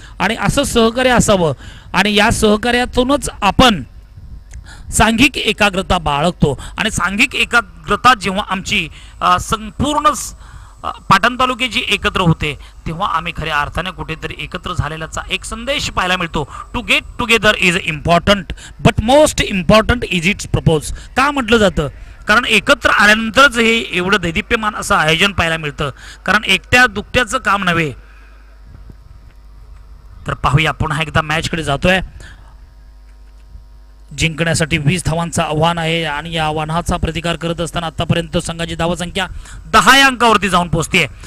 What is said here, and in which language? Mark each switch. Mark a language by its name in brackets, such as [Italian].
[Marathi] आणि असं सहकार्य असावं आणि या सहकार्यातूनच आपण सांघिक एकाग्रता बाळगतो. आणि सांघिक एकाग्रता जेव्हा आमची संपूर्ण पाटण तालुक्याची एकत्र होते तेव्हा आम्ही खऱ्या अर्थाने कुठेतरी एकत्र झालेल्याचा एक संदेश पाहायला मिळतो. [English] To get together is important but most important is it's purpose. [Marathi] का म्हटलं जातं? कारण एकत्र आल्यानंतरच हे एवढं दैदिप्यमान असं आयोजन पाहायला मिळतं. कारण एकट्या दुकट्याचं काम नव्हे. तर पाहूया पुन्हा एकदा मॅचकडे जातोय. जिंकण्यासाठी 20 धावांचं आव्हान आहे आणि या आव्हानाचा प्रतिकार करत असताना आतापर्यंत संघाची धावसंख्या 10 या अंकावरती जाऊन पोहोचते.